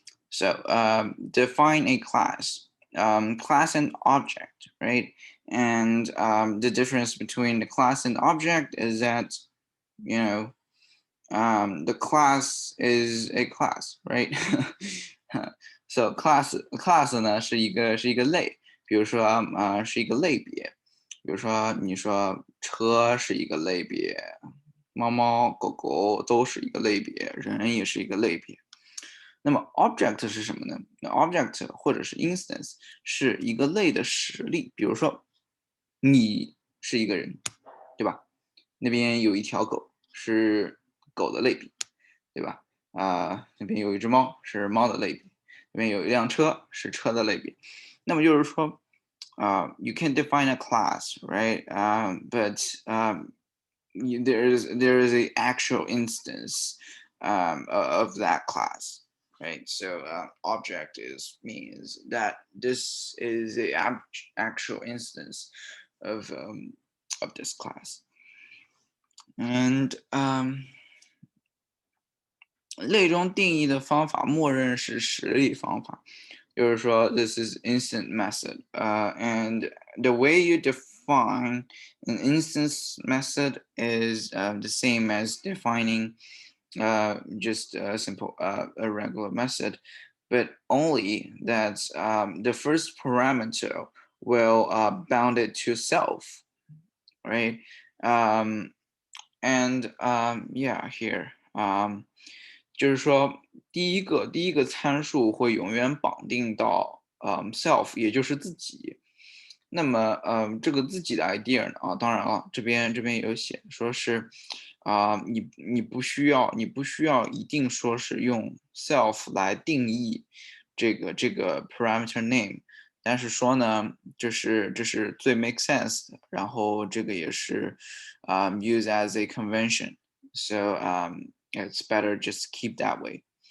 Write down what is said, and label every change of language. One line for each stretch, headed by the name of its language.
English: So define a class. Class and object, right? And the difference between the class and object is that, you know, the class is a class, right?
Chinese: So class 呢是一个类，比如说是一个类别，比如说你说车是一个类别，猫猫狗狗都是一个类别，人也是一个类别。那么 object 是什么呢？那 object 或者是 instance 是一个类的实例，比如说你是一个人，对吧？那边有一条狗是狗的类比，对吧？那边有一只猫是猫的类比，那边有一辆车是车的类比。
English: 那么就是说，you can define a class, right? But there is a actual instance of that class. Right, so object means that this is a actual instance of this class, and
Chinese: 类中定义的方法默认是实例方法，就是说
English: this is instant method, and the way you define an instance method is the same as defining just a simple a regular method, but only that the first parameter will bound it to self, right? And yeah, here,
Chinese: 就是说第一个参数会永远绑定到self，也就是自己。那么这个自己的 idea 呢当然了，这边也有写，说是你不需要一定说是用 self 来定义这个 parameter name，但是说呢，这是最 make sense 的，然后这个也是
English: use as a convention， so it's better just keep that way。